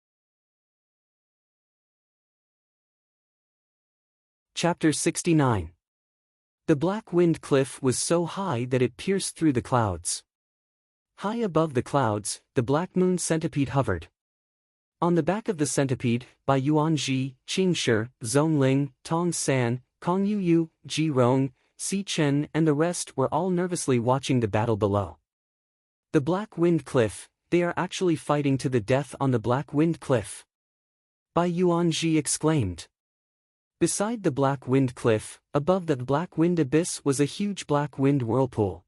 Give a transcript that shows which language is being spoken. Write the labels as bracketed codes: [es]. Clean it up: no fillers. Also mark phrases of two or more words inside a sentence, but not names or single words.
[en] Chapter 69. The Black Wind Cliff was so high that it pierced through the clouds. High above the clouds, the Black Moon Centipede hovered. On the back of the centipede, Bai Yuanji, Qing Shi, Zhong Ling, Tong San, Kong Yu, Ji Rong, Si Chen and the rest were all nervously watching the battle below. The Black Wind Cliff, they are actually fighting to the death on the Black Wind Cliff. Bai Yuanji exclaimed. Beside the Black Wind Cliff, above the Black Wind Abyss was a huge Black Wind Whirlpool.